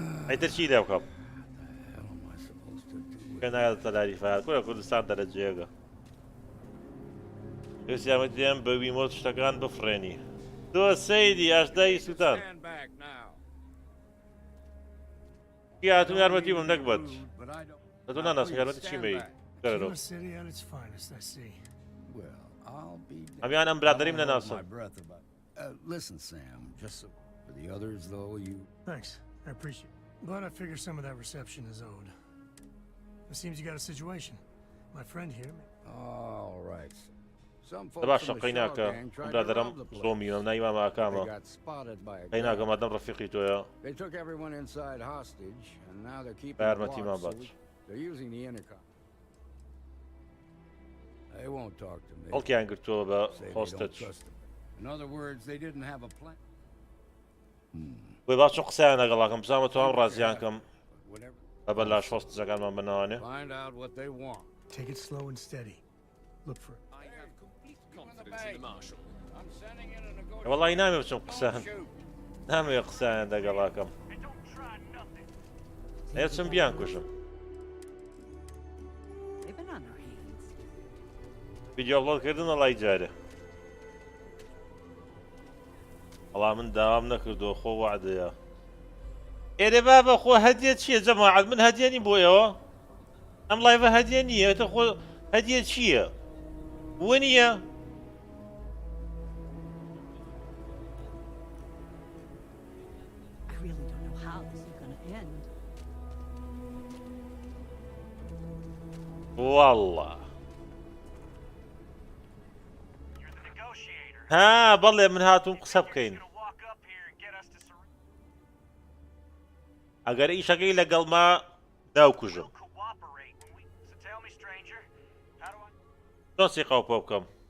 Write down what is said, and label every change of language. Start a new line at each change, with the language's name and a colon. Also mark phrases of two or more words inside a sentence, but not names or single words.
Central Kurdish: ئەیتر چی لێ بکەم پێ نایەتە تەلاریفات کورە کوردستان دەرەجێگە پێویست یارمەتیدەیەم بە ویمۆت شتەکان بفڕێنی تۆ سەیدی ئاشدایی سووتان کی هاتووم یارمەتی بم نەکبەت لە تۆ ناناسم یارمەتی چیمەی گەرەرۆ
English: Pure city at its finest, I see.
Central Kurdish: ئەمیان ئەم برادەریم نەناسم
English: Listen, Sam, just so for the others, though, you... Thanks, I appreciate it. But I figure some of that reception is owed. It seems you got a situation. My friend here... All right. Some
Central Kurdish: دە
English: folks
Central Kurdish: باشە
English: from the
Central Kurdish: قەیناکە
English: Shaw gang tried to
Central Kurdish: برادەرم
English: rob the place.
Central Kurdish: زۆمیەوە نایوام ئاکامە
English: They got spotted by a
Central Kurdish: قەیناکە
English: guard.
Central Kurdish: مادەم ڕەفیقی تۆیە
English: They took everyone inside hostage, and now they're keeping
Central Kurdish: بە
English: the
Central Kurdish: یارمەتیمان
English: watch, so
Central Kurdish: باش
English: they're using the intercom. They won't talk to me.
Central Kurdish: هەڵکیان گرتووە بە
English: Say they don't
Central Kurdish: هۆستەج
English: trust them. In other words, they didn't have a plan.
Central Kurdish: بۆی باشە قسەیان لەگەڵاکەم بزانمە تۆ ئەم ڕازیان کەم
English: Whatever.
Central Kurdish: بە بەلاش هۆستەجەکانمان بناوانێ
English: Find out what they want. Take it slow and steady. Look for it. I have complete confidence in the Marshal. I'm sending in a negotiator.
Central Kurdish: وەڵی نامێ بچم
English: Don't
Central Kurdish: قسەیان
English: shoot.
Central Kurdish: نامێ قسەیان لەگەڵاکەم هێچم بیان کوشم
English: They've been on their hands.
Central Kurdish: ویدیۆ ئەپلۆدکردن وەڵی جارێ وەڵام من داوام نەکردووە خۆ وعدەیە ئێرێ بابە خۆ هەدیە چییە جەماعەت من هەدیەنی بۆ ئێوە ئەم لایڤە هەدیە نییە تە خۆ هەدیە چییە وە نییە
English: I really don't know how this is going to end.
Central Kurdish: والله ها بەڵێ من هاتووم قسە بکەین ئەگەر ئیشەکەی لەگەڵما داوکوژم چۆن سیقاو پۆ بکەم